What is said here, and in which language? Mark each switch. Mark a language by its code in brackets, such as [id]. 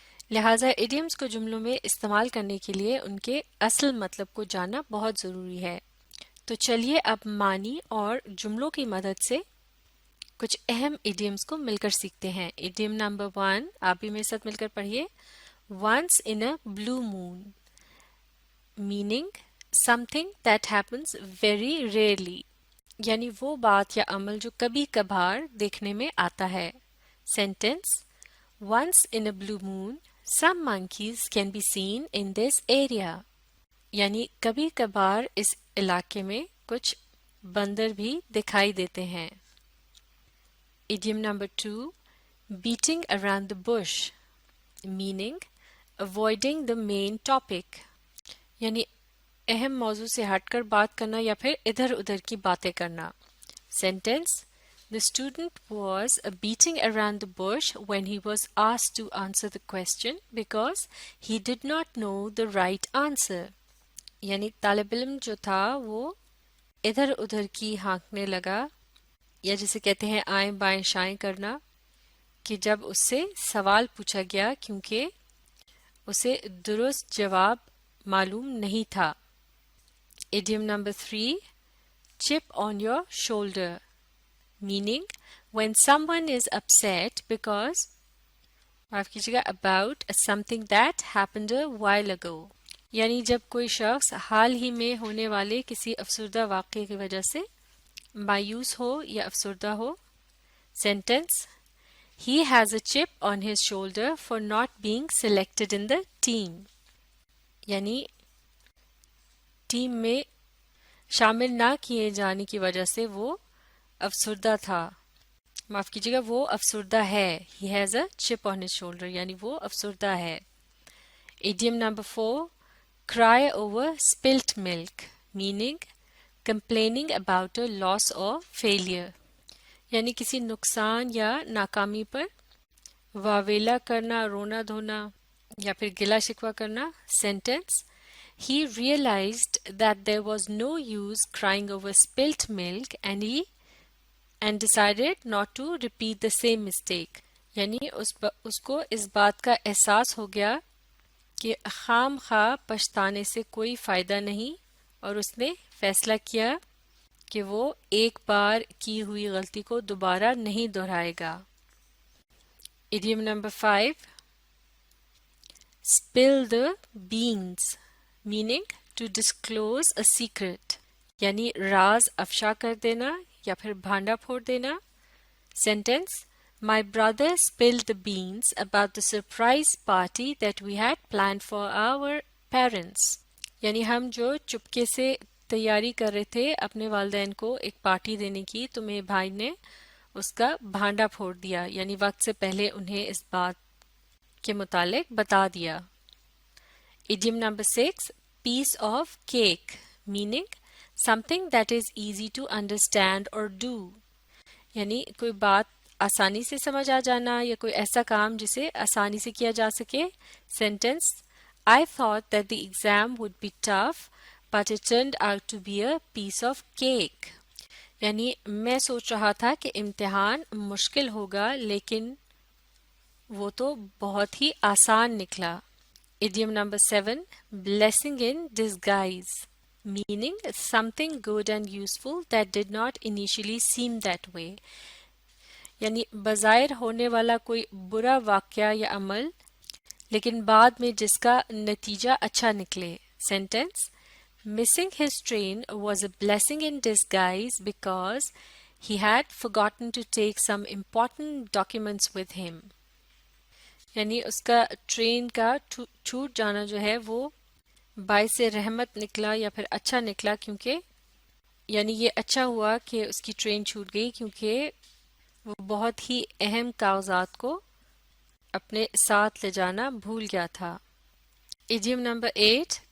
[ur] لہٰذا ایڈیمز کو جملوں میں استعمال کرنے کے لیے ان کے اصل مطلب کو جاننا بہت ضروری ہے. تو چلیے اب معنی اور جملوں کی مدد سے کچھ اہم ایڈیمز کو مل کر سیکھتے ہیں. ایڈیم نمبر 1 آپ بھی میرے ساتھ مل کر پڑھیے. [en] Once in a blue moon, meaning something that happens very rarely. [ur] یعنی وہ بات یا عمل جو کبھی کبھار دیکھنے میں آتا ہے. [en] Sentence: Once in a blue moon, some monkeys can be seen in this area. [ur] یعنی کبھی کبھار اس علاقے میں کچھ بندر بھی دکھائی دیتے ہیں. [en] Idiom number 2 beating around the bush, meaning avoiding the main topic. [ur] یعنی اہم موضوع سے ہٹ کر بات کرنا یا پھر ادھر ادھر کی باتیں کرنا. [en] Sentence: The student was beating around the bush when he was asked to answer the question because he did not know the right answer. [ur] یعنی طالب علم جو تھا وہ ادھر ادھر کی ہانکنے لگا یا جسے کہتے ہیں آئیں بائیں شائیں کرنا کہ جب اس سے سوال پوچھا گیا کیونکہ اسے درست جواب معلوم نہیں تھا. [en] Idiom number 3 chip on your shoulder, meaning when someone is upset because [ur] معاف کیجیے گا [en] about something that happened a while ago. [ur] یعنی جب کوئی شخص حال ہی میں ہونے والے کسی افسردہ واقعے کی وجہ سے مایوس ہو یا افسردہ ہو. [en] Sentence: He has a chip on his shoulder for not being selected in the team. [ur] یعنی ٹیم میں شامل نہ کیے جانے کی وجہ سے وہ افسردہ تھا. معاف کیجیے گا وہ افسردہ ہے. [en] He has a chip on his shoulder [ur] یعنی وہ افسردہ ہے. [en] Idiom number 4 cry over spilt milk, meaning complaining about a loss or failure. [ur] یعنی کسی نقصان یا ناکامی پر واویلا کرنا، رونا دھونا یا پھر گلا شکوہ کرنا. [en] Sentence: He realized that there was no use crying over spilt milk and decided not to repeat the same mistake. [ur] یعنی اس کو اس بات کا احساس ہو گیا کہ خام خواہ پچھتانے سے کوئی فائدہ نہیں اور اس نے فیصلہ کیا کہ وہ ایک بار کی ہوئی غلطی کو دوبارہ نہیں دہرائے گا. [en] Idiom number 5 spill the beans, meaning to disclose a secret. [ur] یعنی راز افشا کر دینا یا پھر بھانڈا پھوڑ دینا. [en] Sentence: My brother spilled the beans about the surprise party that we had planned for our parents. [ur] یعنی ہم جو چپکے سے تیاری کر رہے تھے اپنے والدین کو ایک پارٹی دینے کی تو میرے بھائی نے اس کا بھانڈا پھوڑ دیا یعنی وقت سے پہلے انہیں اس بات کے متعلق بتا دیا. [en] Idiom number 6 piece of cake, meaning something that is easy to understand or do. [ur] یعنی کوئی بات آسانی سے سمجھ آ جانا یا کوئی ایسا کام جسے آسانی سے کیا جا سکے. [en] Sentence: I thought that the exam would be tough, but it turned out to be a piece of cake. [ur] یعنی میں سوچ رہا تھا کہ امتحان مشکل ہوگا لیکن وہ تو بہت ہی آسان نکلا. [en] Idiom number 7 blessing in disguise, meaning something good and useful that did not initially seem that way. [ur] یعنی بظاہر ہونے والا کوئی برا واقعہ یا عمل لیکن بعد میں جس کا نتیجہ اچھا نکلے. [en] Sentence: Missing his train was a blessing in disguise because he had forgotten to take some important documents with him. [ur] یعنی اس کا ٹرین کا چھوٹ جانا جو ہے وہ باعث رحمت نکلا یا پھر اچھا نکلا کیونکہ یعنی یہ اچھا ہوا کہ اس کی ٹرین چھوٹ گئی کیونکہ وہ بہت ہی اہم کاغذات کو اپنے ساتھ لے جانا بھول گیا تھا. [en] Idiom number 8